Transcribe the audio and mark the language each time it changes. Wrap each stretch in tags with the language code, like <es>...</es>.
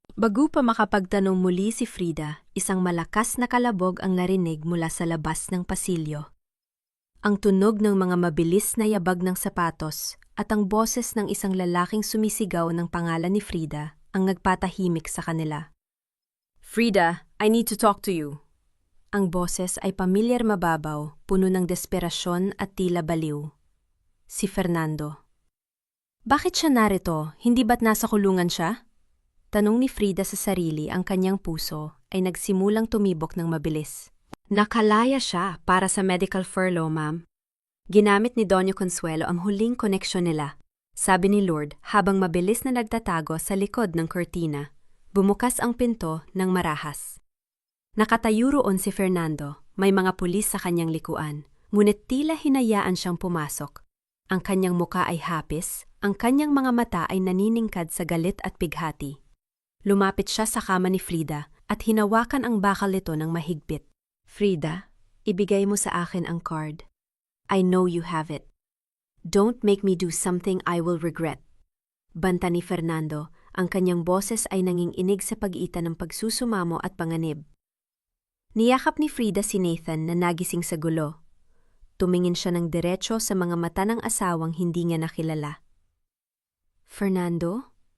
<tl>Bago pa makapagtanong muli si Frida, isang malakas na kalabog ang narinig mula sa labas ng pasilyo. Ang tunog ng mga mabilis na yabag ng sapatos at ang boses ng isang lalaking sumisigaw ng pangalan ni Frida ang nagpatahimik sa kanila.</tl> <en>Frida, I need to talk to you.</en> <tl>Ang boses ay pamilyar, mababaw, puno ng desperasyon at tila baliw. Si Fernando. Bakit siya narito? Hindi ba't nasa kulungan siya? Tanong ni Frida sa sarili, ang kanyang puso ay nagsimulang tumibok ng mabilis. Nakalaya siya para sa medical furlough, ma'am. Ginamit ni Doña Consuelo ang huling koneksyon nila. sabi ni Lord habang mabilis na nagtatago sa likod ng kurtina. Bumukas ang pinto ng marahas. Nakatayo roon si Fernando, may mga pulis sa kanyang likuan, ngunit tila hinayaan siyang pumasok. Ang kanyang muka ay hapis, ang kanyang mga mata ay naniningkad sa galit at bighati. Lumapit siya sa kama ni Frida at hinawakan ang bakal nito ng mahigpit. Frida, ibigay mo sa akin ang card.</tl> <en>I know you have it. Don't make me do something I will regret.</en> <tl>Banta ni Fernando, ang kanyang boses ay nanginginig sa pag-iita ng pagsusumamo at panganib. Niyakap ni Frida si Nathan na nagising sa gulo. Tumingin siya ng diretso sa mga mata ng asawang hindi niya nakilala. Fernando?</tl>